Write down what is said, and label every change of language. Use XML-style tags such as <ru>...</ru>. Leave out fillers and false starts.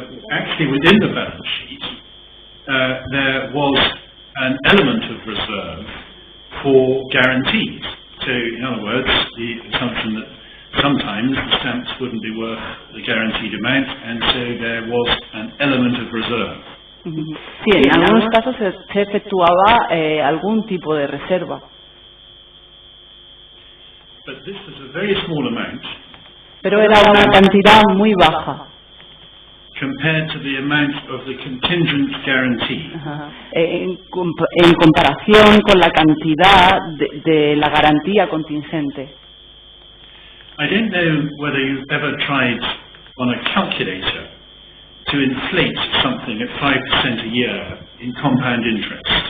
<en>Actually, within the balance sheet, there was an element of reserve for guarantees. So, in other words, the assumption that sometimes the stamps wouldn't be worth the guaranteed amount, and so there was an element of reserve.</en> <es>Sí, en algunos casos se efectuaba algún tipo de reserva.</es> <en>But this was a very small amount.</en> <es>Pero era una cantidad muy baja.</es> <en>Compared to the amount of the contingent guarantee.</en> <es>En comparación con la cantidad de la garantía contingente.</es> <en>I don't know whether you've ever tried on a calculator to inflate something at 5% a year in compound interest.</en>